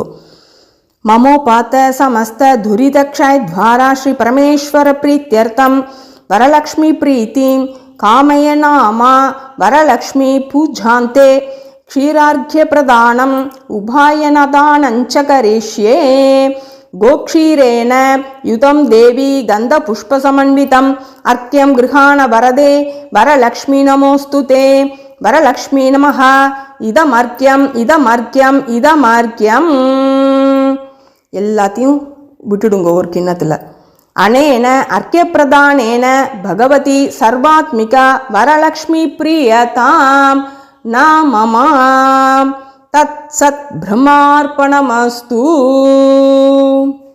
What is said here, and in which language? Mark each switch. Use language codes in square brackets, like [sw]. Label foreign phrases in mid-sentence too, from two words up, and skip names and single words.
[sa] ममोपात्त समस्त दुरितक्षय द्वारा श्री परमेश्वर प्रीत्यर्थं वरलक्ष्मी प्रीतिं कामय नामा वरलक्ष्मी पूजान्ते क्षीरार्घ्य प्रदानं उपायनदानञ्च करिष्ये. गोक्षीरेण युतं देवी गन्धपुष्पसमन्वितम् अर्घ्यं गृहाण वरदे वरलक्ष्मी नमोऽस्तु ते. वरलक्ष्मी नमः इदमर्घ्यम् इदमर्घ्यम् इदमर्घ्यम् [ta] எல்லாத்தையும் விட்டுடுங்க ஒரு கிண்ணத்தில். [sa] अनेन अर्घ्यप्रदानेन भगवती सर्वात्मिका वरलक्ष्मी प्रीयताम् नाममाम् तत् सत् ब्रह्मार्पणमस्तु.